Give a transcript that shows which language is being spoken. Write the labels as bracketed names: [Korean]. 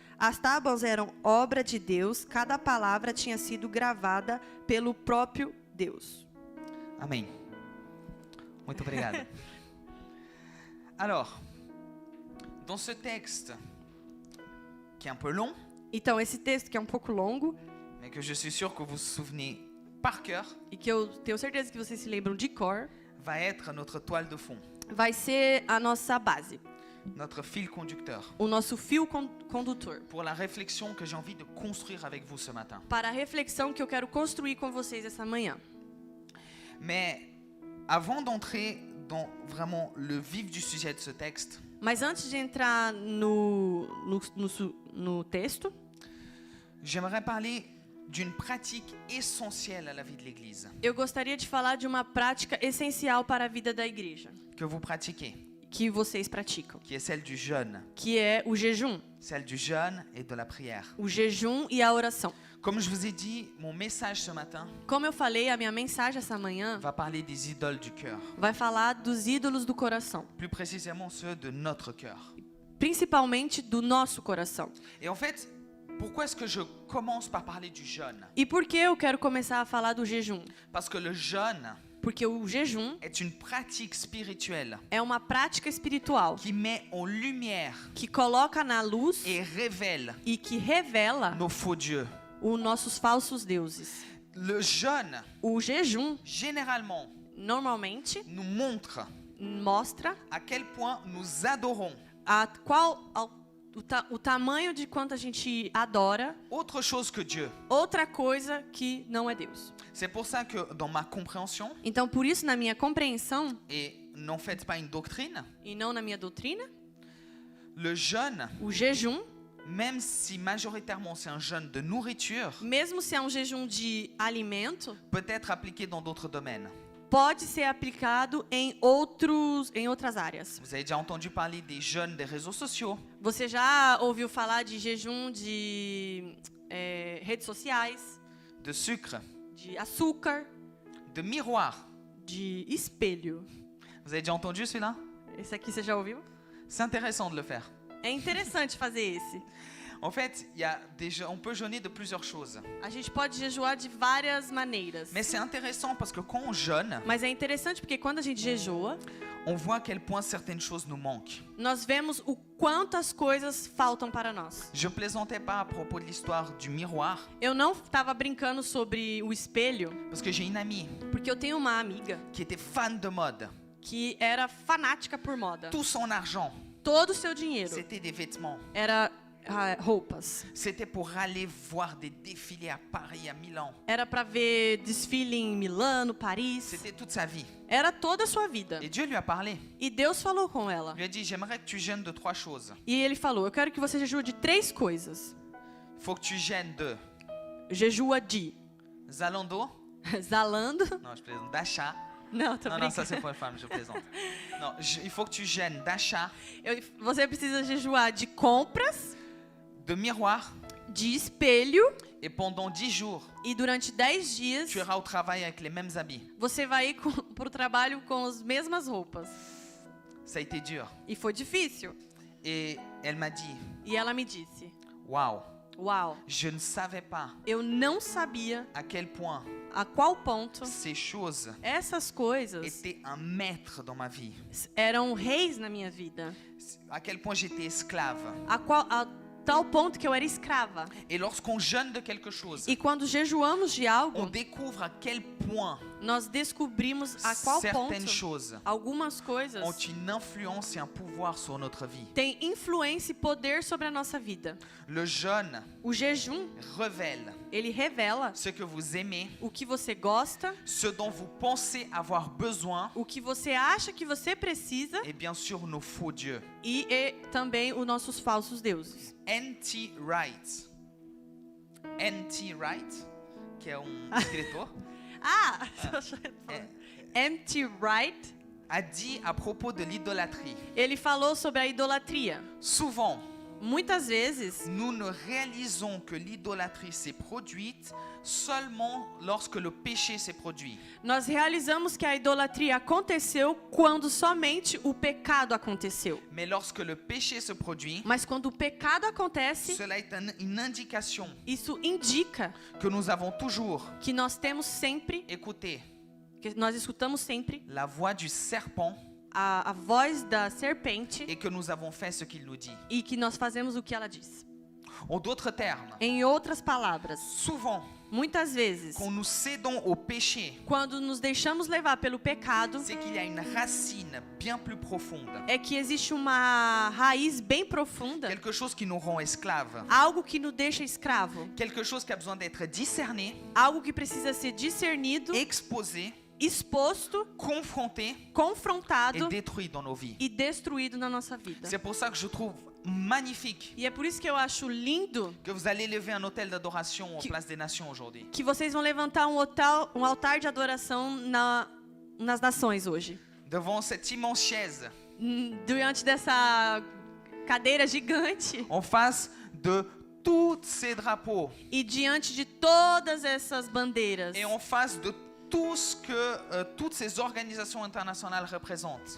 [Portuguese] As tábuas eram obra de Deus, cada palavra tinha sido gravada pelo próprio Deus. Amém. Muito obrigado. [French] Alors, dans ce texte, qui est un peu long, [Portuguese] Então, esse texto que é um pouco longo, [French] mais que je suis sûr que vous vous souvenez par cœur, [Portuguese] e que eu tenho certeza que vocês se lembram de cor, [French] va être notre toile de fond, [Portuguese] vai ser a nossa base, [French] notre fil conducteur, [Portuguese] o nosso fio condutor, [French] pour la réflexion que j'ai envie de construire avec vous ce matin. [Portuguese] para a reflexão que eu quero construir com vocês essa manhã. [French] Mais avant d'entrer dans vraiment le vif du sujet de ce texte, [Portuguese] Mas antes de entrar no texto, [French] j'aimerais parler d'une pratique essentielle à la vie de l'Église, [Portuguese] eu gostaria de falar de uma prática essencial para a vida da igreja, [French] que vous pratiquez, [Portuguese] que vocês praticam, [French] qui est celle du jeûne, [Portuguese] que é o jejum. [French] celle du jeûne et de la prière. [Portuguese] O jejum e a oração. [French] Comme je vous ai dit, mon message ce matin [Portuguese] Como eu falei, a minha mensagem essa manhã [French] va parler des idoles du cœur, [Portuguese] vai falar dos ídolos do coração, [French] plus précisément ceux de notre cœur. [Portuguese] principalmente do nosso coração. [French] Et en fait, pourquoi est-ce que je commence par parler du jeûne? [Portuguese] E por que eu quero começar a falar do jejum? [French] Parce que le jeûne [Portuguese] Porque o jejum [French] est une pratique spirituelle [Portuguese] é uma prática espiritual [French] qui met en lumière [Portuguese] que coloca na luz [French] et révèle [Portuguese] e que revela [French] nos faux dieux. [Portuguese] os nossos falsos deuses. [French] Le jeûne, [Portuguese] O jejum, [French] généralement, [Portuguese] normalmente, [French] nous montre [Portuguese] mostra [French] à quel point nous adorons, [Portuguese] ao o tamanho de quanto a gente adora [French] autre chose que Dieu. [Portuguese] outra coisa que não é Deus. [French] C'est pour ça que dans ma compréhension, [Portuguese] Então, por isso, na minha compreensão, [French] et n'en faites pas une doctrine, [Portuguese] e não na minha doutrina, [French] le jeûne, [Portuguese] o jejum, [French] même si majoritairement c'est un jeûne de nourriture, [Portuguese] mesmo se é um jejum de alimento, [French] peut être appliqué dans d'autres domaines. [Portuguese] pode ser aplicado em outras áreas. [French] Vous avez déjà entendu parler des jeûnes des réseaux sociaux, [Portuguese] Você já ouviu falar de jejum de redes sociais, [French] de sucre, [Portuguese] de açúcar, [French] de miroir. [Portuguese] de espelho? [French] Vous avez déjà entendu celui-là? [Portuguese] Esse aqui você já ouviu? [French] C'est intéressant de le faire. [Portuguese] É interessante fazer esse. [French] En fait, on peut jeûner de plusieurs choses. [Portuguese] A gente pode jejuar de várias maneiras. [French] Mais c'est intéressant parce que quand on jeûne, [Portuguese] Mas é interessante porque quando a gente jejua, [French] on voit à quel point certaines choses nous manquent. [Portuguese] nós vemos o quanto as coisas faltam para nós. [French] Je plaisantais pas à propos de l'histoire du miroir, [Portuguese] Eu não estava brincando sobre o espelho, [French] parce que j'ai une amie [Portuguese] porque eu tenho uma amiga [French] qui était fan de mode. [Portuguese] que era fanática por moda. [French] Tout son argent, [Portuguese] Todo o seu dinheiro [French] c'était des vêtements. [Portuguese] era roupas. [French] C'était pour aller voir des défilés à Paris, à Milan. [Portuguese] Era para ver desfile em Milano, Paris. [French] C'était toute sa vie. [Portuguese] Era toda a sua vida. [French] Et Dieu lui a parlé. [Portuguese] E Deus falou com ela. [French] Il lui a dit, j'aimerais que tu jeûnes de 3 choses. [Portuguese] E ele falou: eu quero que você jejue de 3 coisas. [French] Il faut que tu jeûnes de [Portuguese] Jejua de [French] Zalando. [Portuguese] Zalando. [French] Non, je plaisante. D'achat. [Portuguese] Não, tô [French] Non, non, [Portuguese] brincando. [French] ça c'est pour les femmes, je plaisante. Non, il faut que tu jeûnes d'achat, [Portuguese] Você precisa jejuar de compras, [French] de miroir. [Portuguese] de espelho, [French] Et pendant 10 jours, [Portuguese] e durante 10 dias [French] tu iras au travail avec les mêmes habits. [Portuguese] você vai ir para o trabalho com as mesmas roupas. [French] Ça a été dur. [Portuguese] E foi difícil. [French] Et elle m'a dit, [Portuguese] E ela me disse: [French] waouh, [Portuguese] uau, [French] je ne savais pas [Portuguese] eu não sabia [French] à quel point [Portuguese] a qual ponto [French] ces choses [Portuguese] essas coisas [French] étaient un maître dans ma vie. [Portuguese] eram reis na minha vida. [French] À quel point j'étais esclave. [Portuguese] A tal ponto que eu era escrava. [French] Et lorsqu'on jeûne de quelque chose, [Portuguese] E quando jejuamos de [French] on [Portuguese] algo, [French] découvre à quel point [Portuguese] nós descobrimos a qual [French] certaines [Portuguese] ponto [French] choses [Portuguese] algumas coisas [French] ont une influence et un pouvoir sur notre vie. [Portuguese] têm influência e poder sobre a nossa vida. [French] Le jeûne [Portuguese] O jejum, [French] révèle [Portuguese] ele revela [French] ce que vous aimez, [Portuguese] o que você gosta, [French] ce dont vous pensez avoir besoin, [Portuguese] o que você acha que você precisa [French] et bien sûr nos faux dieux. [Portuguese] e também os nossos falsos deuses. [French] N.T. Wright. N.T. [Portuguese] Wright, que é escritor, [French] Ah, M.T. Wright, a dit à propos de l'idolâtrie. [Portuguese] ele falou sobre a idolatria. [French] Souvent, [Portuguese] Muitas vezes, [French] nous ne réalisons que l'idolâtrie s'est produite seulement lorsque le péché s'est produit. [Portuguese] nós realizamos que a idolatria aconteceu quando somente o pecado aconteceu. [French] Mais lorsque le péché se produit, [Portuguese] Mas quando o pecado acontece, [French] cela est une indication [Portuguese] isso indica [French] que nous avons toujours [Portuguese] que nós temos sempre, [French] écouté [Portuguese] que nós escutamos sempre [French] la voix du serpent [Portuguese] a voz da serpente [French] et que nous avons fait ce qu'il nous dit. [Portuguese] e que nós fazemos o que ela diz. [French] En d'autres termes, [Portuguese] Em outras palavras, [French] souvent, [Portuguese] muitas vezes, [French] quand nous cédons au péché, [Portuguese] quando nos deixamos levar pelo pecado, [French] c'est qu'il y a une racine bien plus profonde. [Portuguese] é que existe uma raiz bem profunda, [French] Quelque chose qui nous rend esclaves. [Portuguese] algo que nos deixa escravo, [French] Quelque chose qui a besoin d'être discerné, [Portuguese] algo que precisa ser discernido, [French] exposé, [Portuguese] exposto, [French] confronté et [Portuguese] confrontado [French] détruit dans nos vies. [Portuguese] e destruído na nossa vida. [French] C'est pour ça que je trouve magnifique [Portuguese] E é por isso que eu acho lindo [French] que vous allez lever un autel d'adoration en place des nations aujourd'hui. [Portuguese] que vocês vão levantar um altar de adoração nas nações hoje. [French] Devant cette immense chaise, [Portuguese] Diante dessa cadeira gigante [French] en face de tous ces drapeaux [Portuguese] e diante de todas essas bandeiras [French] et en face de tout ce que toutes ces organisations internationales représentent.